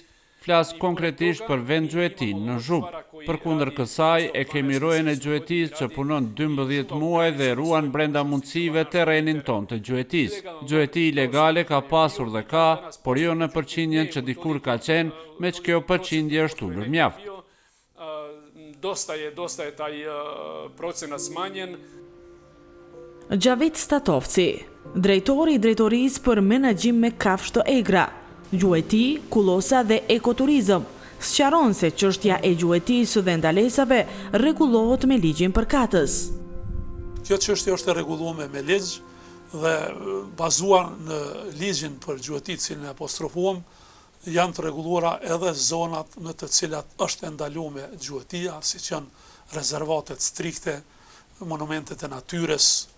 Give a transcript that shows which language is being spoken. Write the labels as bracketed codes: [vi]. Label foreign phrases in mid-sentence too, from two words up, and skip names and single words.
[sq] Flas konkretisht për vendgjuetin në Zhub. Përkundër kësaj e kemi rojen e gjuetisë që punon 12 muaj dhe ruan brenda mundësive terrenin ton të gjuetisë. Gjueti ilegale ka pasur dhe ka, por jo në përqindjen që dikur ka qenë, me që kjo përqindje është ulur mjaft. [sr] Dosta je taj procenat smanjen. [sq] Gjavit Statovci, drejtori i drejtorisë për menaxhim me kafshë të egra, gjueti, kullosa dhe ekoturizëm, sqaron se çështja e gjuetisë dhe ndalesave rregullohet me ligjin përkatës. Kjo çështje është e rregulluar me ligj dhe bazuar në ligjin për gjuetit që ne apostrofuam, janë të rregulluara edhe zonat në të cilat është ndaluar gjuetia, siç janë rezervatet strikte, monumentet e natyrës,